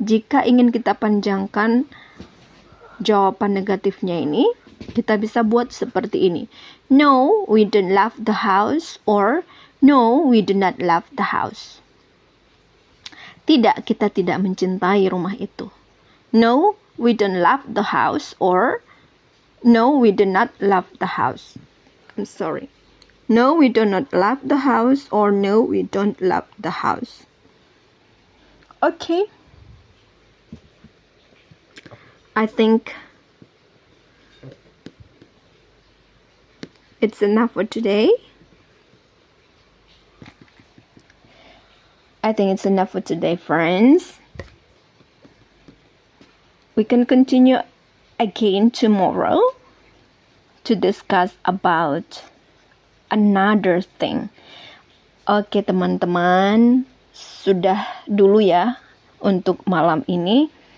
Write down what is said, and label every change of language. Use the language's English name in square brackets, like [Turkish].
[Indonesian] Jika ingin kita panjangkan jawaban negatifnya ini, kita bisa buat seperti ini. [English] No, we don't love the house or no, we do not love the house. [Indonesian] Tidak, kita tidak mencintai rumah itu. [English] No, we don't love the house or no, we do not love the house. I'm sorry. No, we do not love the house or no, we don't love the house. Okay. I think it's enough for today. I think it's enough for today, friends. We can continue again tomorrow to discuss about another thing. [Indonesian] Oke teman-teman, sudah dulu ya untuk malam ini.